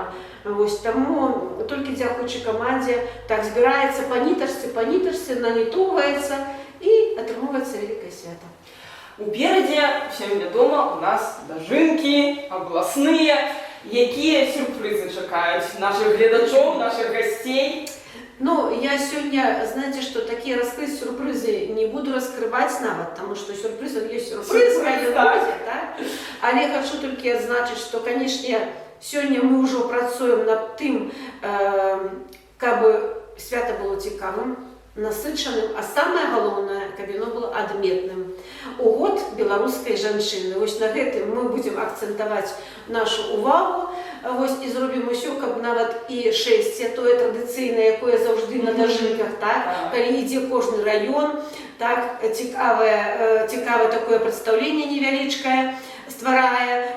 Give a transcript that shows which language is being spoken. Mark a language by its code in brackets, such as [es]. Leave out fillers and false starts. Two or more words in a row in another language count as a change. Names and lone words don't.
[be] Вось, таму толькі дзякуючы камандзе так збіраецца па нітачцы, нанітоўваецца і атрымоўваецца вялікае свята. Уперадзе, всем вядома, у нас дажынкі, абласныя. Якія сюрпрызы чакаюць нашых гледачоў, нашых гасцей? Ну, [ru] я сегодня, знаете, что такие раскрыть сюрпризы не буду раскрывать нават, потому что сюрприз, он есть сюрприз, Так. так? Але хочу только отзначить, что, конечно, сегодня мы уже працуем над тем, как бы свято было [be] цікавым, насычаным, [ru] а самое главное, [be] каб оно было адметным. У год беларускай жанчыны. Вось на гэтым мы будем акцентаваць нашу увагу. Вось і зробім усё, каб нават і шэсце, тое традыцыйнае, якое заўжды на дажынках, так, калі ідзе кожны раён, так, цікавае такое прадстаўленне невялічкае стварае.